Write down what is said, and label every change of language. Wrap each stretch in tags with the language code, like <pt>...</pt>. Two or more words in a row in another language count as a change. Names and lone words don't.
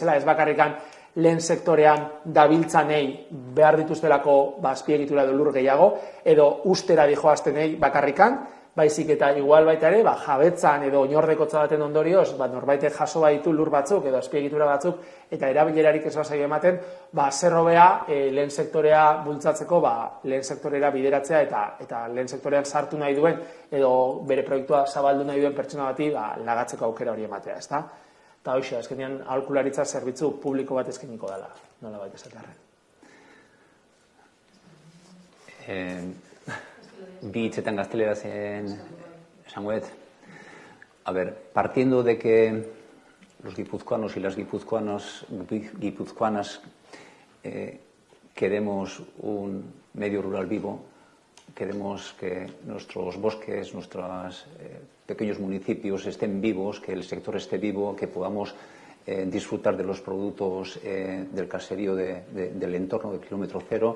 <eu>bezala, ez bakarrikan lehen sektorean dabiltzanei behar dituztelako azpiegitura edo lur gehiago, edo ustera dijoaztenei bakarrikan, baizik eta igual baita ere, jabetzan edo oinordekotza baten ondorioz, norbaitek jaso baditu lur batzuk edo azpiegitura batzuk, eta erabilerarik ez bazaio ematen, zer hobea lehen sektorea bultzatzeko, lehen sektorera bideratzea eta lehen sektorean sartu nahi duen edo bere proiektua zabaldu nahi duen pertsona bati lagatzeko aukera hori ematea, ezta? Eta hoxe, azkenean aholkularitza zerbitzu publiko bat eskainiko dela, nola baita esatearren. Bi hitzetan gazteleraz esangoet.</eu> <es>A ver, partiendo de que los guipuzcoanos y las guipuzcoanas queremos un medio rural vivo, queremos que nuestros bosques, nuestros pequeños municipios estén vivos, que el sector esté vivo, que podamos disfrutar de los productos del caserío del entorno del kilómetro cero.</es>